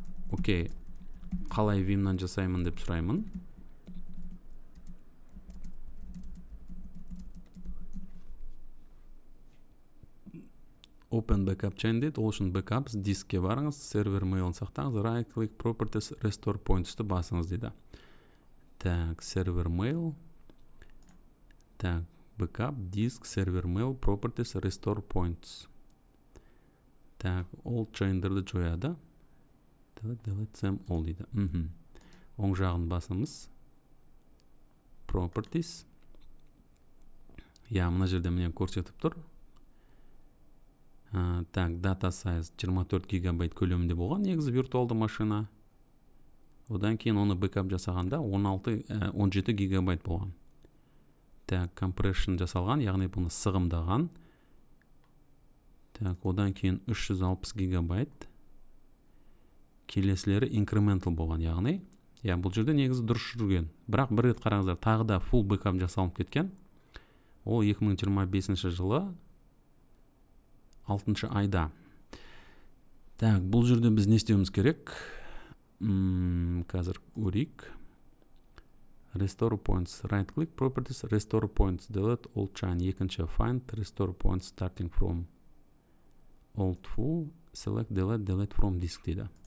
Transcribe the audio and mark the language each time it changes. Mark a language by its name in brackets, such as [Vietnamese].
[Kazakh] Окей, қалай Vim-нан жасаймын деп сұраймын. [English] Open backup chain [Kazakh] дейді, ол үшін backups, дискке барыңыз, сервер mail'ын сақтаңыз, [English] right click properties, restore points- [Kazakh] ті басыңыз дейді. [English] Так, сервер mail, так, backup, disk, сервер mail, properties, restore points. [Kazakh] Так, all chain'дерді жояды. [English] Delete them all [Kazakh] дейді. Оң жағын басымыз. Properties. Мына жерде мені көрсетіп тұр. Так, data size 24 гигабайт көлемінде болған, негізі виртуалды машина. Одан кейін оны бэкап жасағанда 17 гигабайт болған. Так, compression жасалған, яғни бұны сығымдаған. Так, одан кейін 360 гигабайт. Келесілері incremental болған, яғни. Бұл жерде негізі дұрыс жүрген. Бірақ бір рет қараңыздар, тағы да full бэкап жасалып кеткен. Ол 2025 жылы 6 айда. Так, бұл жерде біз не істеуіміз керек? Қазір көрейік. [English] Restore points, right click properties, restore points, delete all chain. Екінші find, restore points starting from old full, select, delete from disk [Kazakh] дейді.